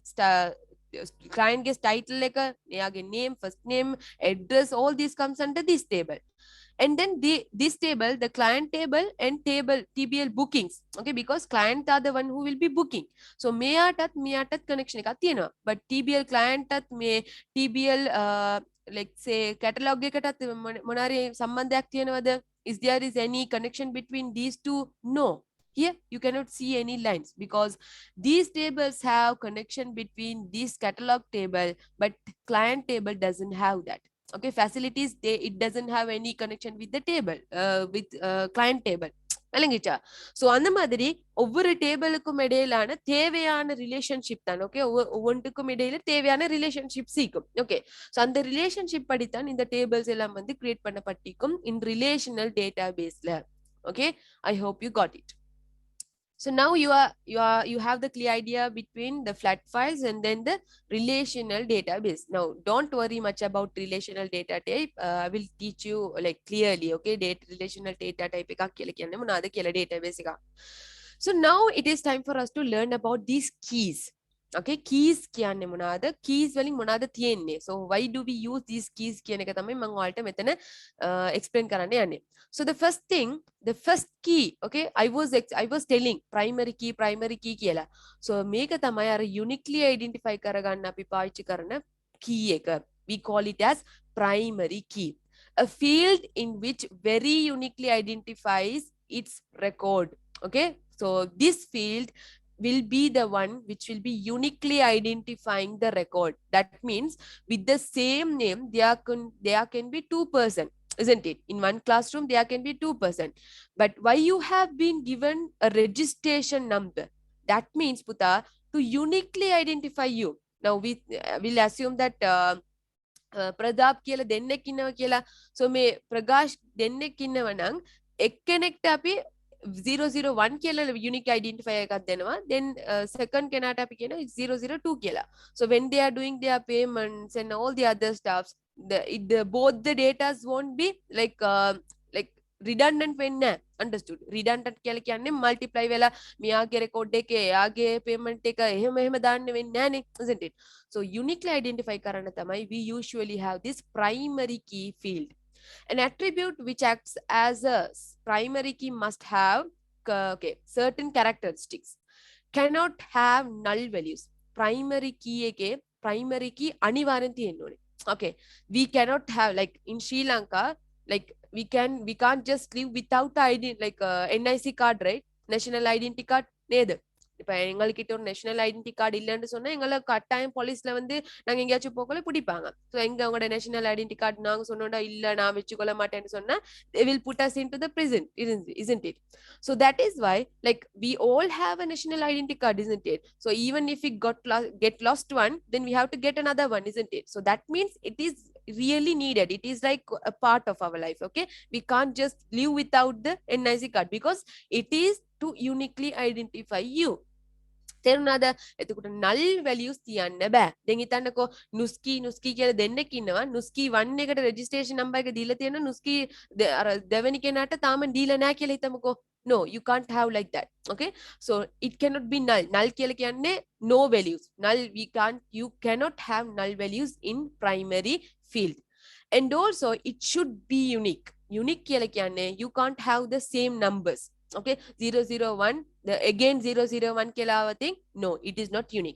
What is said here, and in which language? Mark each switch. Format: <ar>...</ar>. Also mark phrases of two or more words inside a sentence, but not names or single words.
<en>client gets title එක එයාගේ name first name address all these comes under this table and then this table the client table and table TBL bookings okay because client are the one who will be booking so මෙයාටත් connection එකක් තියෙනවා but TBL client ටත් මේ TBL like say catalog එකටත් මොනාරි සම්බන්ධයක් තියෙනවද is there is any connection between these two no here you cannot see any lines because these tables have connection between this catalog table but client table</en> <ta>doesn't have that okay facilities it doesn't have any connection with the table with client table விளங்கிச்சா சோ அந்த மாதிரி ஒவ்வொரு டேபிளுக்கும் இடையிலான தேவையான ரிலேஷன்ஷிப் தான் ஓகே ஒவ்வொன்றுக்கும் இடையில தேவையான ரிலேஷன்ஷிப் சீக்கும் ஓகே சோ அந்த ரிலேஷன்ஷிப் படித்தான் இந்த டேபிள்ஸ் எல்லாம் வந்து கிரியேட் பண்ணப்பட்டிருக்கும்</ta> <en>in relational database okay I hope you got it so now you have the clear idea between the flat files and then the relational database now don't worry much about relational data type I will teach you like clearly okay relational data type</en> <si>එකක් කියලා කියන්නේ මොනවාද කියලා</si> <en>database එක so now it is time for us to learn about these keys okay keys</en> <si>කියන්නේ මොනවාද keys වලින් මොනවාද තියෙන්නේ</si> <en>so why do we use these keys</en> <si>කියන එක තමයි මම ඔයාලට මෙතන explain කරන්න යන්නේ</si> <en>so the first key okay I was telling primary key කියලා so</en> <si>මේක තමයි අර</si> <en>uniquely identify</en> <si>කරගන්න අපි පාවිච්චි කරන key එක</si> <en>we call it as primary key a field in which very uniquely identifies its record okay so this field will be the one which will be uniquely identifying the record that means with the same name there can be two person isn't it in one classroom there can be two person but why you have been given a registration number that means puta to uniquely identify you now we will assume that</en> <si>ප්‍රදාප් කියලා දෙන්නෙක් ඉන්නවා කියලා so මේ ප්‍රකාශ් දෙන්නෙක් ඉන්නවා නම් එක්කෙනෙක්ට අපි 001 කියලා</si> <en>unique identifier</en> <si>එකක් දෙනවා</si> <en>then second</en> <si>කෙනාට අපි කියනවා 002 කියලා</si> <en>so when they are doing their payments and all the other stuffs both the datas won't be like redundant</en> <si>වෙන්නේ</si> <en>understood redundant</en> <si>කියලා කියන්නේ multiply වෙලා මෙයාගේ record එකේ එයාගේ</si> <en>payment</en> <si>එක එහෙම දාන්න වෙන්නේ නැහනේ</si> <en>isn't it so uniquely identify</en> <si>කරන්න තමයි</si> <en>we usually have this primary key field an attribute which acts as a primary key must have okay certain characteristics cannot have null values primary key එකේ primary key</en> <si>අනිවාර්යෙන් තියෙන්න ඕනේ</si> <en>okay we cannot have like in Sri Lanka like we can't just live without ID like NIC card right national identity card neda</en> <ta>இப்ப எங்ககிட்ட ஒரு</ta> <en>national identity</en> <ta>கார்டு இல்லன்னு சொன்னா எங்களை கட்டாயம் போலீஸ்ல வந்து நாங்க எங்கேயாச்சும் போகல பிடிப்பாங்க ஸோ எங்க உங்களோட</ta> <en>national identity card</en> <ta>நாங்க சொன்னோம்னா இல்ல நான் வச்சுக்கொள்ள மாட்டேன்னு</ta> <en>சொன்னா they will put us into the prison isn't it so that is why like we all have a national identity card isn't it so even if we get lost one then we have to get another one isn't it so that means it is really needed it is like a part of our life okay we can't just live without the NIC card because it is to uniquely identify you තේරුණාද?</en> <si>එතකොට null values තියන්න බෑ. දැන් හිතන්නකෝ නුස්කී කියලා දෙන්නෙක් ඉන්නවා. නුස්කී 1 එකට registration number එක දීලා තියෙනවා. නුස්කී අර දෙවෙනි කෙනාට තාම දීලා නැහැ කියලා හිතමුකෝ.</si> <en>No, you can't have like that. Okay, so it cannot be null. Null</en> <si>කියලා කියන්නේ</si> <en>no values. Null you cannot have null values in primary field. And also it should be unique. Unique</en> <si>කියලා කියන්නේ</si> <en>you can't have the same numbers. Okay, 001 the again 001 කියලා આવතින් no, it is not unique.</en>